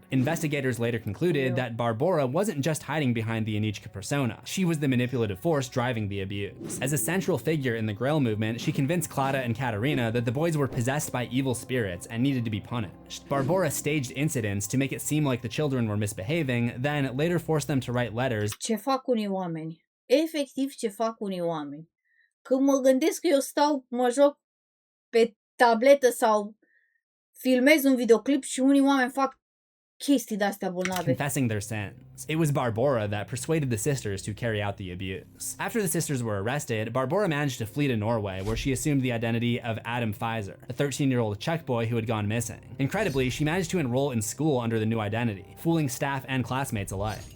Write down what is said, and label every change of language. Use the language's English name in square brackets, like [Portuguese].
[English] Investigators later concluded that Barbora wasn't just hiding behind the Anichka persona, she was the manipulative force driving the abuse. As a central figure in the Grail movement, she convinced Klada and Katerina that the boys were possessed by evil spirits and needed to be punished. Barbora staged incidents to make it seem like the children were misbehaving, then later forced them to write letters. [Romanian] Ce fac unii oameni? Efectiv, ce fac unii oameni? Când mă gândesc că eu stau, mă joc pe tabletă sau filmez un videoclip și unii oameni fac chestii de-astea bolnave. [English] Confessing their sins. It was Barbora that persuaded the sisters to carry out the abuse. After the sisters were arrested, Barbora managed to flee to Norway, where she assumed the identity of Adam Pfizer, a 13-year-old Czech boy who had gone missing. Incredibly, she managed to enroll in school under the new identity, fooling staff and classmates alike.